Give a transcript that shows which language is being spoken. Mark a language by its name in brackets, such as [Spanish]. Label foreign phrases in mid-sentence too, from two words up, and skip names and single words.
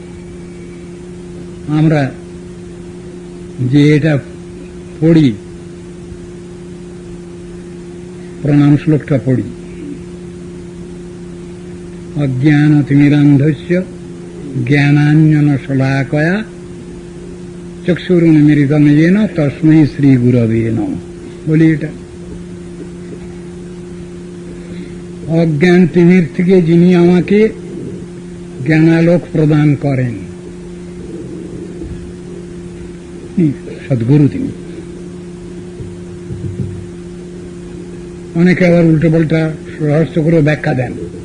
[Bangla] আমরা যে এটা পড়ি, প্রণাম শ্লোকটা পড়ি, [Sanskrit] অজ্ঞানতিমিরান্ধস্য জ্ঞানাঞ্জন শলাকয়া চক্ষুরুন্মীলিতং येन তস্मै শ্রী গুরবে নমঃ। [Bangla] বলি এটা অজ্ঞান তিমির থেকে যিনি আমাকে জ্ঞানালোক প্রদান করেন, সদ্গুরু তিনি। অনেকে আবার উল্টো পাল্টা রহস্য করে ব্যাখ্যা দেন।